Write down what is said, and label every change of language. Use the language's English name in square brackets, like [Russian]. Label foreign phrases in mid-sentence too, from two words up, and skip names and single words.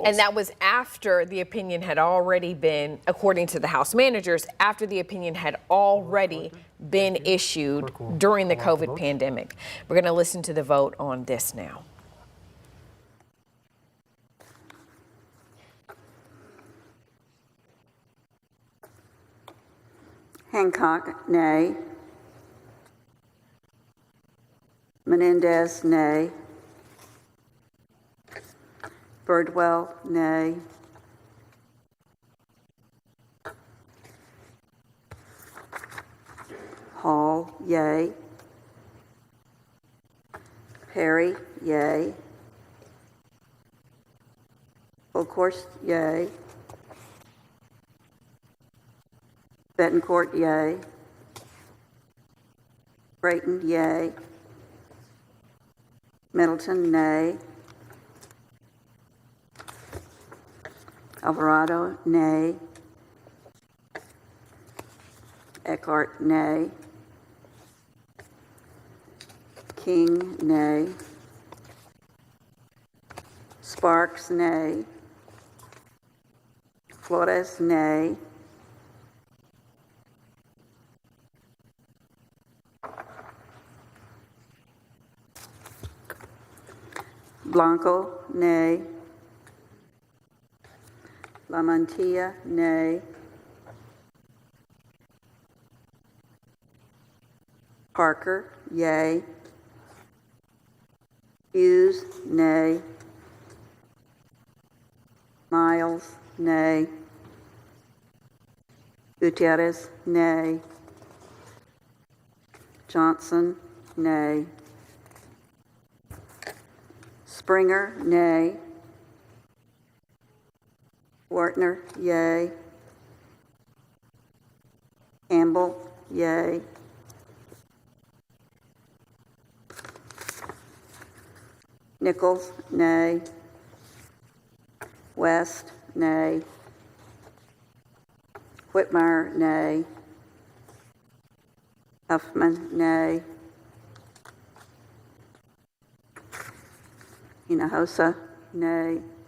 [English] And that was after the opinion had already been, according to the House managers, after the opinion had already been issued during the COVID pandemic. We're going to listen to the vote on this now. Hancock, nay. Menendez, nay. Birdwell, nay. Hall, yay. Perry, yay. Fullcourse, yay. Betancourt, yay. Brayton, yay. Middleton, nay. Alvarado, nay. Eckhart, nay. King, nay. Sparks, nay. Flores, nay. Blanco, nay. La Mantilla, nay. Parker, yay. Hughes, nay. Miles, nay. Gutierrez, nay. Johnson, nay. Springer, nay. Wartner, yay. Campbell, yay. Nichols, nay. West, nay. Whitmire, nay. Huffman, nay. Hinojosa, nay.